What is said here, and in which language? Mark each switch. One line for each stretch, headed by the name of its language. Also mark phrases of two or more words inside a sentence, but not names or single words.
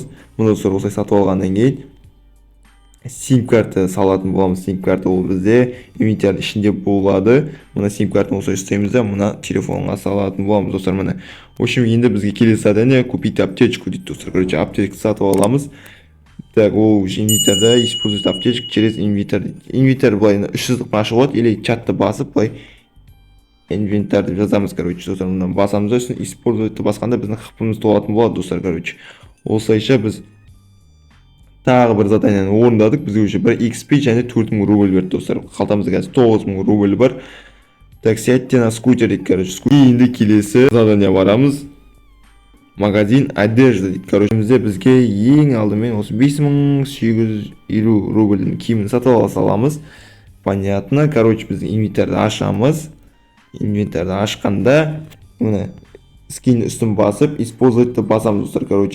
Kazakh: Мұны достар, осылай сатып алғаннан кейін сим-карта салатын боламыз. Сим-карта ол бізде инвентарьдің ішінде болады. Мына сим-картаны осылай ұстаймыз да мына телефонға салатын боламыз достар. Мына енді бізге келесі
Russian: задание купить аптечку
Kazakh: дейді достар. Аптечку сатып аламыз. Так, ол инвентарьда
Russian: использовать аптечку через инвентарь.
Kazakh: Инвентарь былай 3 сызықпен ашық болады, или чатты басып былай инвентарь деп жазамыз. Достар, мына басамыз да үстін использовать басқанда біздің хпымыз толатын болады достар. Осылайша біз тағы бір заданиені орындадық. Бізге уже 1 XP және 4000 рубль берді достар. Қалтамызда қазір 9000 рубль бар.
Russian: Так, сядьте на скутер дейді.
Kazakh: Енді келесі задание барамыз.
Russian: Магазин одежда дейді.
Kazakh: Бізге ең алдымен осы 5850 рубльдің киімін сатып ала саламыз. Понятно. Біз инвентарды ашамыз. Инвентарды ашқанда мына скин үстін басып использовать басамыз достар.